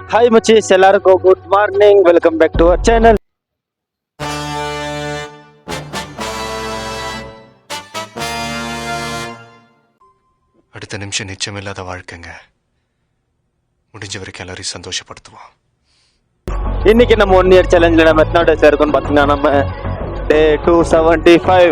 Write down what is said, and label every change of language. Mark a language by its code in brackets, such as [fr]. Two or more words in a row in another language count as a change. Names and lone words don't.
[en] Hi machis, ಎಲ್ಲರಿಗೂ good morning. Welcome back to our channel. [ta] அடுத்த நிமிஷம் நிச்சயமில்லாத வாழ்க்கைங்க. முடிஞ்ச வரைக்கும் எல்லாரையும் சந்தோஷப்படுத்துவோம். இன்னைக்கு நம்ம 1 [en] year challengeல் [ta] நம்ம எத்தனை டேஸ் இருக்குன்னு பார்த்தீங்கன்னா நம்ம டே 275.